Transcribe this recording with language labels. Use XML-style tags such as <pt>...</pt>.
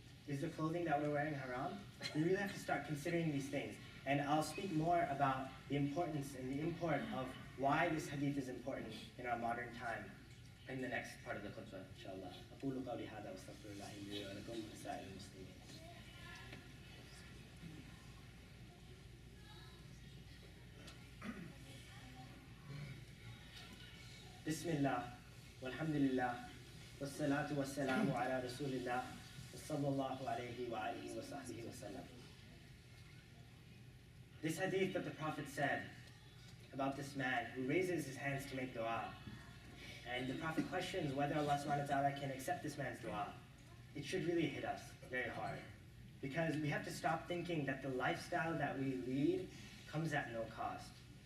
<en>Is the clothing that we're wearing haram? We really have to start considering these things. And I'll speak more about the importance and the import of why this hadith is important in our modern time in the next part of the khutbah, inshallah.</en> <ar>أقول قولي هذا واستغفر الله لي ولكم ولسائر المسلمين. بسم الله والحمد لله والصلاة والسلام على رسول الله صلى الله عليه وآله وصحبه وسلم.</ar> <en>This hadith that the Prophet said about this man who raises his hands to make dua, and the Prophet questions whether Allah subhanahu wa ta'ala can accept this man's dua, it should really hit us very hard. Because we have to stop thinking that the lifestyle that we lead comes at no cost.</en>